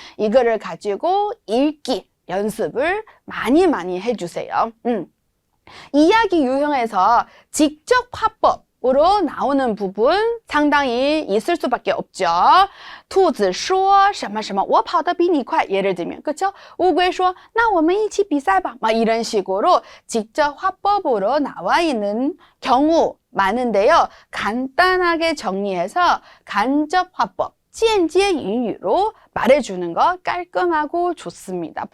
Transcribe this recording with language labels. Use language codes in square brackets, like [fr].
[ko] 이거를 가지고 읽기 연습을 많이 해주세요. 이야기 유형에서 직접 화법으로 나오는 부분 상당히 있을 수밖에 없죠. [zh] 兔子说什么什么我跑得比你快 [ko] 예를 들면 그렇죠? [zh] 乌龟说那我们一起比赛吧 [ko] 막 이런 식으로 직접 화법으로 나와 있는 경우 많은데요. 간단하게 정리해서 간접 화법, [zh] 间接英语 [ko] 로 말해주는 거 깔끔하고 좋습니다.